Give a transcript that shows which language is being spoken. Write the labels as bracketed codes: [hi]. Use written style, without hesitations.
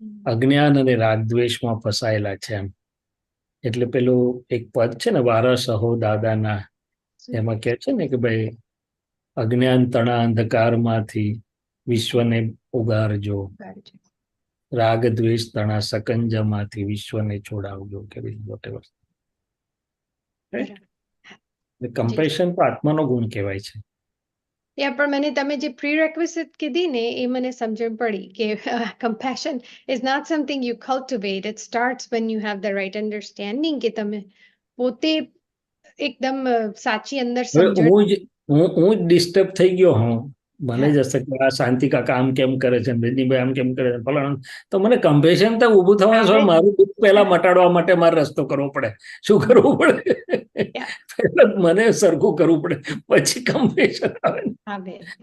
[gu] અજ્ઞાન અને રાગદ્વેષમાં ફસાયેલા છે એમ. એટલે પેલું એક પદ છે ને વારસ અહો દાદાના, એમાં કહે છે ને કે ભાઈ અજ્ઞાન તણા અંધકારમાંથી વિશ્વને ઉગારજો, રાગ દ્વેષ તણા સકંજામાંથી વિશ્વને છોડાવજો, કે વોટેવર. કમ્પેશન તો આત્માનો ગુણ કહેવાય છે. પણ મને તમે જે પ્રીરેક્વિઝિટ કીધી ને એ મને સમજણ પડી કે [en] compassion is not something you cultivate. It starts when you have the right understanding [gu] કે તમે પોતે એકદમ સાચી અંદર સમજણ. હું જ ડિસ્ટર્બ થઈ ગયો હું, મને જ હશે કે આ શાંતિ કાકા આમ કેમ કરે છે, રજનીભાઈ આમ કેમ કરે છે, ફલાણા, તો મને કમ્પેશન તો ઊભું થવાનું છે. મારું દુઃખ પહેલા મટાડવા માટે મારે રસ્તો કરવો પડે. શું કરવું પડે? પહેલા મને સરખું કરવું પડે, પછી કમ્પેશન આવે.